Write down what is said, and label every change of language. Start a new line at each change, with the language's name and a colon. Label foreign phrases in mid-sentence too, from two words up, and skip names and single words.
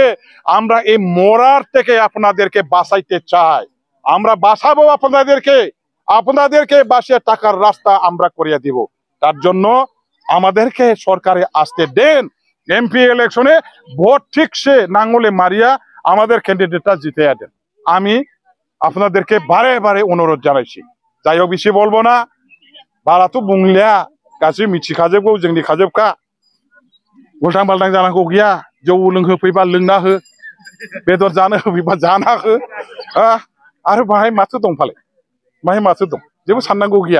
Bangla: আমরা এই মরার থেকে আপনাদেরকে বাঁচাইতে চাই, আমরা বাঁচাবো আপনাদেরকে বাঁচিয়ে টাকার রাস্তা আমরা করিয়ে দিব। তার জন্য আমাদেরকে সরকারে আসতে দেন, এমপি ইলেকশনে ভোট ঠিকসে নাঙ্গলে মারিয়া আমাদের ক্যান্ডিডেটটা জিতে দেন। আমি আপনাদেরকে বারে বারে অনুরোধ জানাইছি। যাই হোক বেশি বলবো না,
Bodo: बाराथ' बुंलिया, गासैबो मिथिखाजोबगौ, जोंनि खाजोबखा। उल्टां बाल्टां जानांगौ गैया, जौ लोंहोफैबा लोंना हो, बेदर जानो होफैबा जाना हो। आरो बाहाय माथो दं फालाय, बाहाय माथो दं, जेबो साननांगौ गैया।